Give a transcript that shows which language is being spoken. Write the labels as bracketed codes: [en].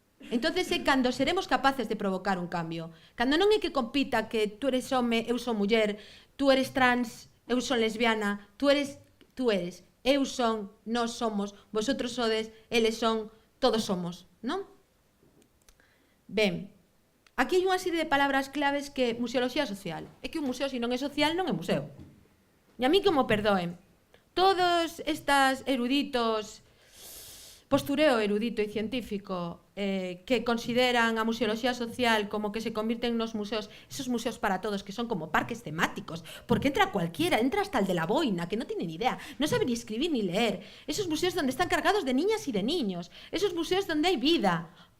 [gl] Entonces é cando seremos capaces de provocar un cambio. Cando non é que compita que tú eres home, eu son muller, tú eres trans, eu son lesbiana, tú eres, eu son, nós somos, vosotros sodes, eles son, todos somos, non? Ben, aquí hai unha serie de palabras claves que museoloxía social. É que un museo, se non é social, non é museo. E a mí que mo perdoen. Todos estes eruditos, postureo erudito e científico, que consideran a museoloxía social como que se convirten nos museos, [es] esos museos para todos que son como parques temáticos, porque entra cualquiera, entra hasta el de la boina, que no tiene ni idea, no sabe ni escribir ni leer, esos museos donde están cargados de niñas y de niños, esos museos donde hay vida.